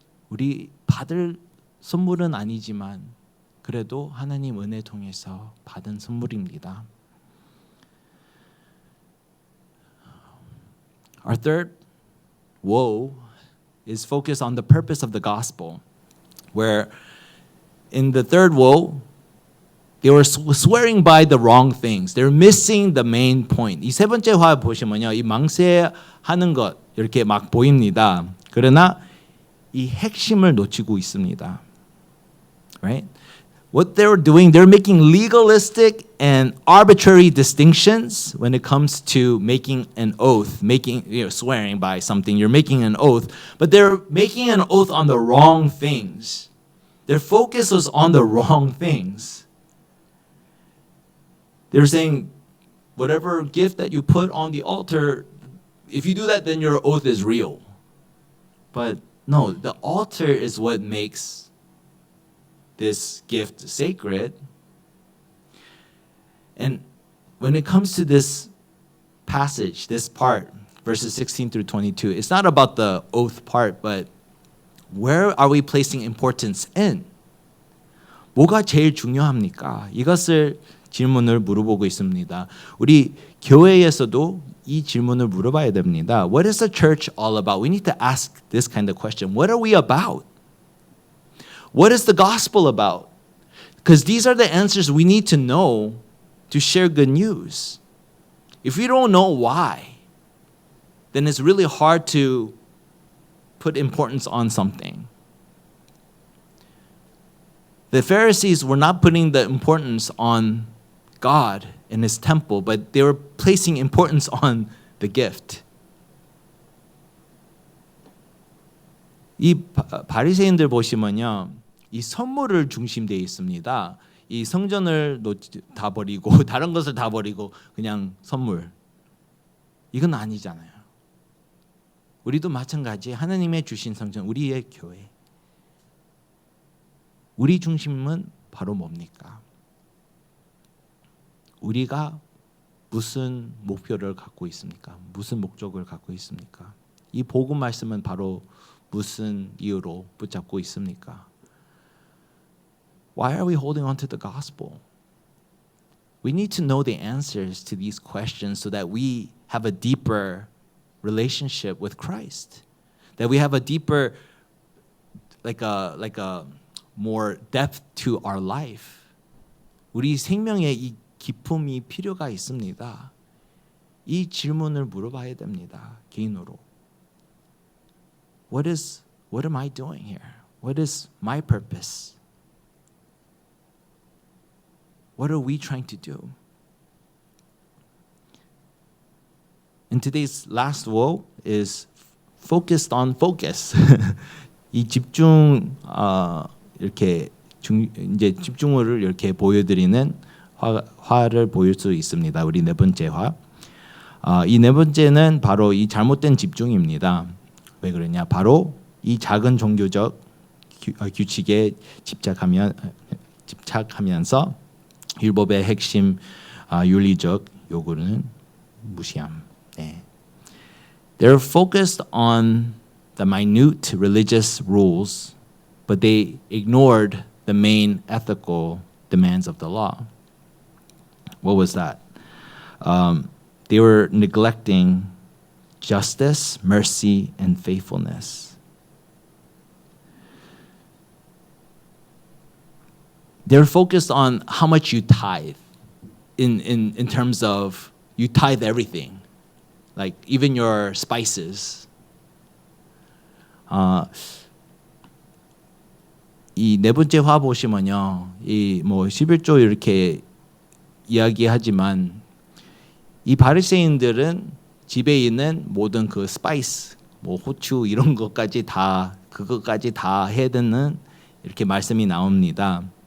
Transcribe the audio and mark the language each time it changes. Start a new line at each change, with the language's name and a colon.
Korean: 우리 받을 선물은 아니지만 그래도 하나님 은혜 통해서 받은 선물입니다.
English: Our third woe is focused on the purpose of the gospel, where in the third woe they were swearing by the wrong things. They're missing the main point.
Korean: 이 세 번째 화 보시면요, 이 망세하는 것 이렇게 막 보입니다. 그러나 이 핵심을 놓치고 있습니다.
English: Right? What they're doing, they're making legalistic and arbitrary distinctions when it comes to making an oath, swearing by something. You're making an oath, but they're making an oath on the wrong things. Their focus was on the wrong things. They're saying, whatever gift that you put on the altar, if you do that, then your oath is real. But no, the altar is what makes this gift sacred. And when it comes to this passage, this part, verses 16 through 22, it's not about the oath part, but where are we placing importance in?
Korean: 뭐가 제일 중요합니까? 이것을 질문을 물어보고 있습니다. 우리 교회에서도 이 질문을 물어봐야 됩니다.
English: What is the church all about? We need to ask this kind of question. What are we about? What is the gospel about? Because these are the answers we need to know to share good news. If we don't know why, then it's really hard to put importance on something. The Pharisees were not putting the importance on God and his temple, but they were placing importance on the gift.
Korean: 이 바리새인들 보시면요, 이 선물을 중심되어 있습니다. 이 성전을 다 버리고 다른 것을 다 버리고 그냥 선물. 이건 아니잖아요. 우리도 마찬가지. 하나님의 주신 성전, 우리의 교회. 우리 중심은 바로 뭡니까? 우리가 무슨 목표를 갖고 있습니까? 무슨 목적을 갖고 있습니까? 이 복음 말씀은 바로 무슨 이유로 붙잡고 있습니까?
English: Why are we holding on to the gospel? We need to know the answers to these questions so that we have a deeper relationship with Christ. That we have a deeper, like a more depth to our life.
Korean: 우리 생명에 이 깊음이 필요가 있습니다. 이 질문을 물어봐야 됩니다. 개인으로.
English: What am I doing here? What is my purpose? What are we trying to do? And today's last woe is focused on focus.
Korean: 이 집중 이렇게 이제 집중호를 이렇게 보여드리는 화를 보일 수 있습니다. 우리 네 번째 화. 이 네 번째는 바로 이 잘못된 집중입니다. 왜 그러냐? 바로 이 작은 종교적 규칙에 집착하면서 율법의 핵심 윤리적 요구는 무시함. 네.
English: They're focused on the minute religious rules, but they ignored the main ethical demands of the law. What was that? They were neglecting justice, mercy, and faithfulness. They're focused on how much you tithe in terms of you tithe everything, like even your spices.
Korean: 이 네 번째 화 보시면요, 이 뭐 11조 이렇게 이야기하지만 이 바리새인들은 집에 있는 모든 그 스파이스, 뭐 후추 이런 것까지 다 그것까지 다 해야 되는 이렇게 말씀이 나옵니다.